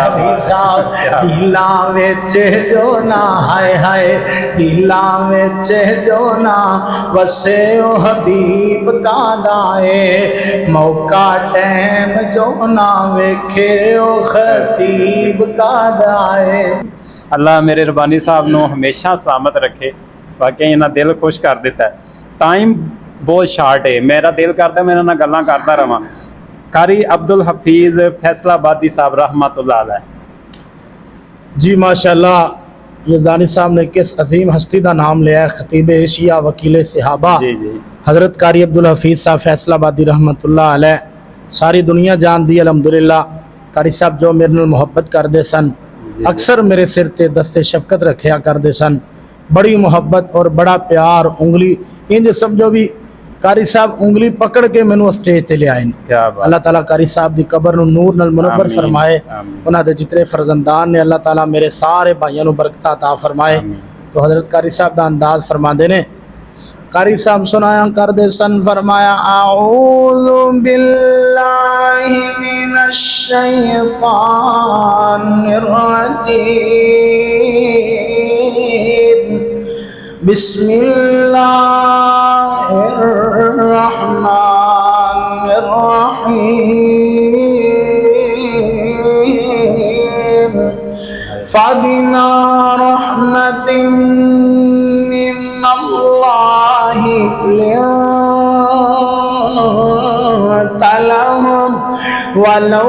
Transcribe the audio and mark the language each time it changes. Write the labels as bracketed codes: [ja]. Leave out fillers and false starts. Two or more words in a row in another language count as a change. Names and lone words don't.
[pa] حبیب صاحب دلاں وچ جو نہ ہائے ہائے دلاں وچ جو نہ وسے او حبیب کاہدا اے موقع ٹائم جو نہ ویکھے او خطیب کاہدا اے. اللہ میرے ربانی صاحب نوں ہمیشہ سلامت رکھے. واقعی انہاں دل خوش کر دتا ہے۔ ٹائم بہت شارٹ ہے میرا دل کرتا میں انہاں نال گلاں کرتا رہاں. कारी अब्दुल हफीज़ फैसलाबादी साहब [ar] رحمة الله عليه. [ur] جی ماشاءاللہ یزدانی صاحب نے کس عظیم ہستی کا نام لیا ہے خطیب ایشیا وکیل صحابہ حضرت قاری عبدالحفیظ صاحب فیصل آبادی [ar] رحمة الله عليه [pa] ساری دنیا جاندی [ur] अल्हम्दुलिल्लाह। [pa] قاری صاحب جو میرے نال محبت کرتے سن اکثر میرے سر تے دست شفقت رکھا کرتے سن بڑی محبت اور بڑا پیار انگلی انج سمجھو بھی قاری صاحب انگلی پکڑ کے مینوں سٹیج تے لے آئے. اللہ تعالیٰ قاری صاحب کی قبر نوں نور نال منور فرمائے انہاں دے جتنے فرزندان نے اللہ تعالیٰ میرے سارے بھائیوں نوں برکت عطا فرمائے. تو حضرت قاری صاحب کا انداز فرماتے نے قاری صاحب سنایا کردے سن فرمایا [ar] أعوذ بالله من الشيطان الرجيم بسم الله الرحمن الرحيم فبما رحمة من الله لنت لهم ولو